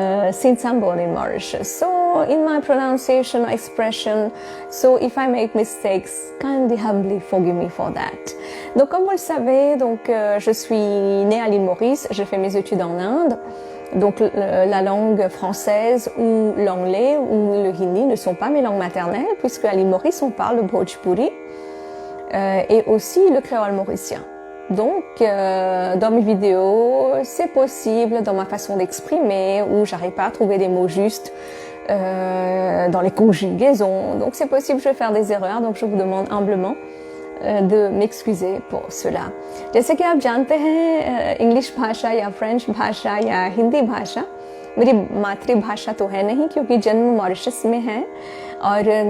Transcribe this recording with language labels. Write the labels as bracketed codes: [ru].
[en] Since I'm born in Mauritius, so in my pronunciation or expression, so if I make mistakes, kindly humbly forgive me for that. [fr] Donc comme vous le savez, donc je suis née à l'île Maurice, j'ai fait mes études en Inde, donc la langue française ou l'anglais ou le hindi ne sont pas mes langues maternelles, puisque à l'île Maurice on parle le Bhojpuri et aussi le créole mauricien. Donc, dans mes vidéos, c'est possible dans ma façon d'exprimer où j'arrive pas à trouver des mots justes dans les conjugaisons. Donc, c'est possible, je vais faire des erreurs. Donc, je vous demande humblement de m'excuser pour cela. [hi] जैसे कि आप जानते हैं, English भाषा या French भाषा या हिंदी भाषा मेरी मातृभाषा तो है नहीं, क्योंकि जन्म मॉरिशस में है और